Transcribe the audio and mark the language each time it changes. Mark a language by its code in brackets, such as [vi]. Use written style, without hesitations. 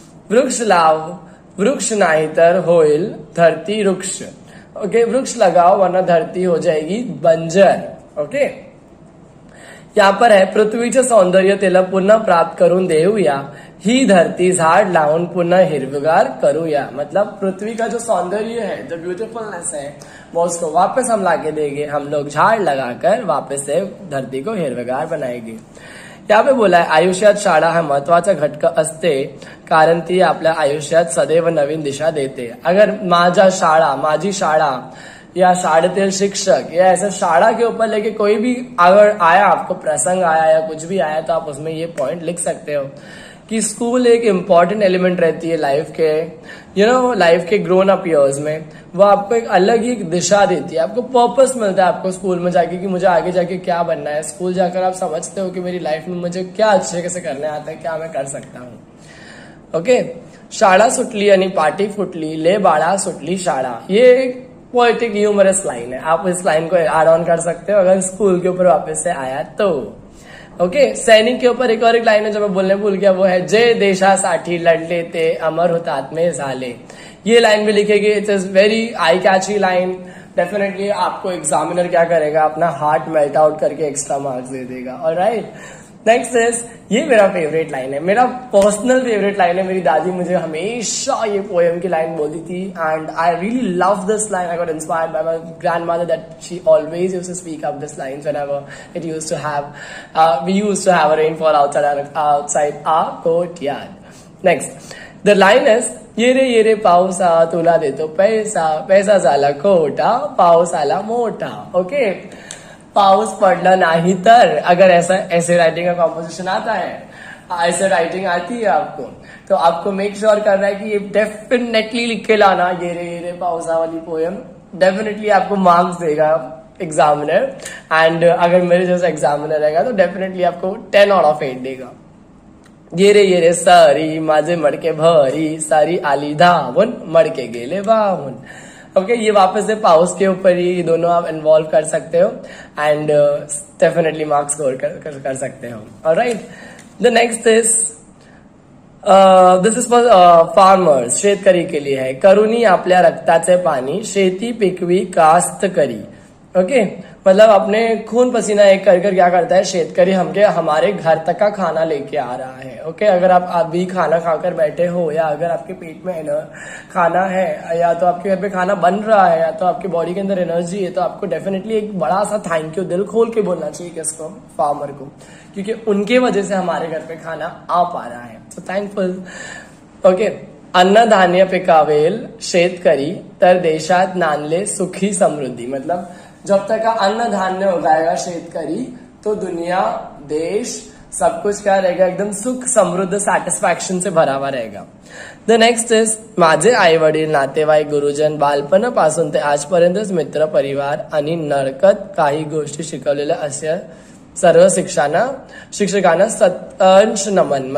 [mr] वृक्ष लाव, वृक्ष नाही तर होईल धरती वृक्ष। [hi] ओके, वृक्ष लगाओ वरना धरती हो जाएगी बंजर। [mr] ओके, [hi] यहाँ पर है [mr] पृथ्वीचे सौंदर्य तिला पुन्हा प्राप्त करून देऊया, ही धरती झाड लावून पुन्हा हिरवीगार करूया। [hi] मतलब पृथ्वी का जो सौंदर्य है, जो ब्यूटीफुलनेस है, वो उसको वापस हम लाके देंगे, हम लोग झाड़ लगाकर वापस से धरती को हिरवीगार बनाएंगे। यहाँ पे बोला है [mr] आयुष्यात शाळा हा महत्वाचा घटक असते, कारण ती आपल्या आयुष्यात सदैव नवीन दिशा देते। अगर माझी शाळा या शाळेतील शिक्षक [hi] या ऐसा शाला के ऊपर लेके कोई भी अगर आया, आपको प्रसंग आया या कुछ भी आया, तो आप उसमें ये पॉइंट लिख सकते हो कि स्कूल एक इम्पॉर्टेंट एलिमेंट रहती है लाइफ के, लाइफ के [en] grown up years [hi] में। वो आपको एक अलग ही दिशा देती है, आपको पर्पस मिलता है आपको स्कूल में जाके कि मुझे आगे जाके क्या बनना है। स्कूल जाकर आप समझते हो कि मेरी लाइफ में मुझे क्या अच्छे से करने आता है, क्या मैं कर सकता हूँ। [mr] ओके, शाळा सुटली आणि पाटी फुटली, ले बाळा सुटली शाळा, [hi] ये एक पोएटिक ह्यूमरस लाइन है। आप इस लाइन को एड ऑन कर सकते हो अगर स्कूल के ऊपर वापस से आया तो। ओके, सैनिक के ऊपर एक और एक लाइन है जो मैं बोलने भूल गया, वो है [mr] जय देशासाठी लढले ते अमर हुतात्मे झाले। [hi] ये लाइन भी लिखेगी, [en] It is very I catchy line. [hi] Definitely आपको एग्जामिनर क्या करेगा, अपना हार्ट मेल्ट आउट करके एक्स्ट्रा मार्क्स दे देगा। ऑलराइट, नेक्स्ट इज, ये मेरा फेवरेट लाइन है, मेरा पर्सनल फेवरेट लाइन है। मेरी दादी मुझे हमेशा ये पोएम की लाइन बोलती थी [en] And I really love this line. I got inspired by my grandmother that she always used to speak up this line whenever it used to have we used to have a rainfall outside our courtyard. Next, the line is, [mr] ये रे पावसा तुला देतो पैसा, पैसा झाला खोटा, पाऊस आला मोठा। [hi] ओके, [mr] पाऊस पडला नाही तर, [hi] अगर ऐसे राइटिंग का कॉम्पोजिशन आता है, ऐसे राइटिंग आती है आपको, तो आपको मेक श्योर करना है कि ये डेफिनेटली लिख के लाना, ये रे पाऊसा वाली पोएम। डेफिनेटली आपको मार्क्स देगा एग्जामिनर, एंड अगर मेरे जैसा एग्जामिनर रहेगा तो डेफिनेटली आपको 10 आउट ऑफ 8 देगा। [mr] ये रे सारी माझे मडके भरी, सारी आली धावून, मडके गेले वाहून। [hi] ओके, ये वापस से पाउस के ऊपर ही दोनों आप इन्वॉल्व कर सकते हो एंड डेफिनेटली मार्क्स स्कोर कर सकते हो। [en] alright, the next is, this is for farmers, [hi] शेतकरी के लिए है। [mr] करुणी आपल्या रक्ताचे पाणी, शेती पिकवी कास्तकरी। [hi] ओके, मतलब अपने खून पसीना एक कर क्या करता है शेतकरी, हमारे घर तक का खाना लेके आ रहा है। ओके, अगर आप अभी खाना खाकर बैठे हो या अगर आपके पेट में खाना है या तो आपके घर पे खाना बन रहा है या तो आपकी बॉडी के अंदर एनर्जी है, तो आपको डेफिनेटली एक बड़ा सा थैंक यू दिल खोल के बोलना चाहिए किसको, फार्मर को, क्योंकि उनके वजह से हमारे घर पे खाना आ पा रहा है। [en] So thankful. [mr] ओके, अन्नधान्य पिकावेल शेतकरी, तर देशात नांदले सुखी समृद्धी। [hi] मतलब जब तक का अन्न धान्य उगाएगा शेतकरी तो दुनिया, देश, सब कुछ क्या रहेगा, एकदम सुख समृद्ध सॅटिस्फॅक्शन से भरा हुआ रहेगा। [en] the next is, [mr] माझे आई वडील, नातेवाईक, गुरुजन, बालपणापासून ते आजपर्यंतच मित्र, परिवार आणि नरकत काही गोष्टी शिकवलेल्या अशा सर्व शिक्षकांना सतंश नमन।